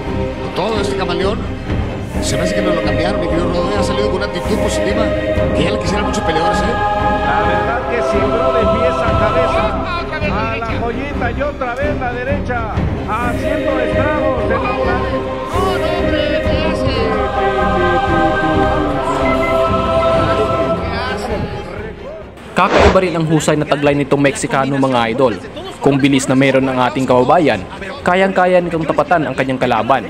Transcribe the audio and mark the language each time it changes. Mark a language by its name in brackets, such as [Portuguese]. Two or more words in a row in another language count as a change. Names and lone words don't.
[Spanish] Todo este camaleón, se me hace que me lo cambiaron, mi querido Rodríguez, ha salido con una actitud positiva, que ya le quisieran muchos peleadores, La verdad que sembró de pies a cabeza a la joyita y otra vez la derecha haciendo estragos en la [Filipino] Kakaiba rin ang husay na taglay nitong Meksikano mga idol. Kung bilis na meron ng ating kababayan, kayang-kaya nitong tapatan ang kanyang kalaban.